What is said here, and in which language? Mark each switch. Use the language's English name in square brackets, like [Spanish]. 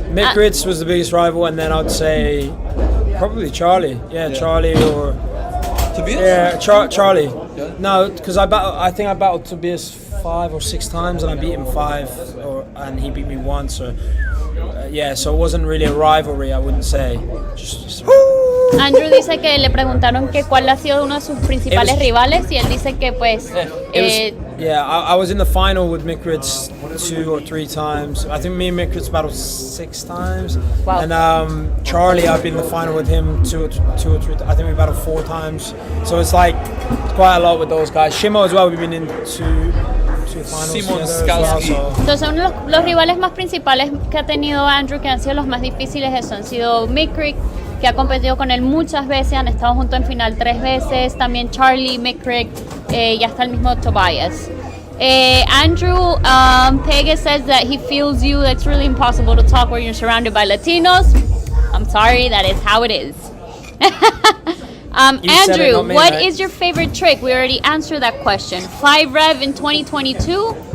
[English] Mikritz was the biggest rival, and then I'd say probably Charlie. Yeah, Charlie or Tobias? yeah, Charlie. Yeah. No, because I think I battled Tobias 5 or 6 times, and I beat him 5, and he beat me once. So yeah, so it wasn't really a rivalry, I wouldn't say. Just [Spanish] Andrew dice que le preguntaron que cuál ha sido uno de sus principales [English] It was- [Spanish] rivales y él dice que pues [English] yeah, I was in the final with Mikritz 2 or 3 times. I think me and Mikritz battled 6 times. Wow. And Charlie, I've been in the final with him 2 or 3. I think we battled 4 times. So it's like quite a lot with those guys. Shimo as well. We've been in two finals Simon together as well, Skalski. so- [Spanish] entonces uno de los rivales más principales que ha tenido Andrew, que han sido los más difíciles, eso han sido Mick Crick, que ha competido con él muchas veces, han estado juntos en final 3 veces, también Charlie, Mick Crick y hasta el mismo Tobias. [English] Andrew, Pega says that he feels you. It's really impossible to talk when you're surrounded by Latinos. I'm sorry, that is how it is. You said it, Andrew, not me, what mate. is your favorite trick? We already answered that question. 5 rev in 2022.